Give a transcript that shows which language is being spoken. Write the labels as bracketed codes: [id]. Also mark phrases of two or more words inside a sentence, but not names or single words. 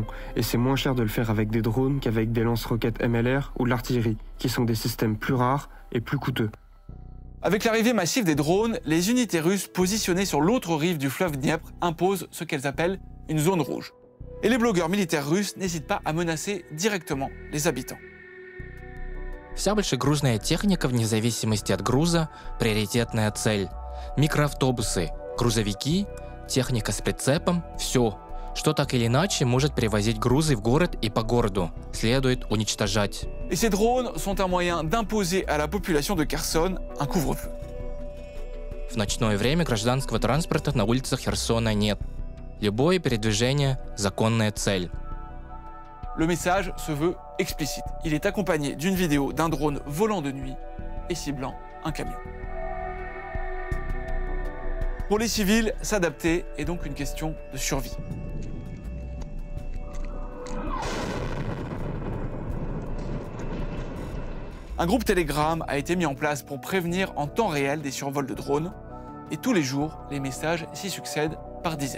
[fr] Et c'est moins cher de le faire avec des drones qu'avec des lance-roquettes MLR ou de l'artillerie, qui sont des systèmes plus rares et plus coûteux. Avec l'arrivée massive des drones, les unités russes positionnées sur l'autre rive du fleuve Dniepr imposent ce qu'elles appellent une zone rouge. Et les blogueurs militaires russes n'hésitent pas à menacer directement les habitants. [ru] Вся большегрузная техника, вне зависимости от груза, приоритетная цель. Микроавтобусы, грузовики, техника с прицепом – все, что так или иначе может перевозить грузы в город и по городу, следует уничтожать. [fr] Et ces drones sont un moyen d'imposer à la population de Kherson un couvre-feu. [ru] В ночное время гражданского транспорта на улицах Херсона нет. Любое передвижение – законная цель. [fr] Le message se veut explicite. Il est accompagné d'une vidéo d'un drone volant de nuit et ciblant un camion. Pour les civils, s'adapter est donc une question de survie. Un groupe Telegram a été mis en place pour prévenir en temps réel des survols de drones, et tous les jours, les messages s'y succèdent par dizaines.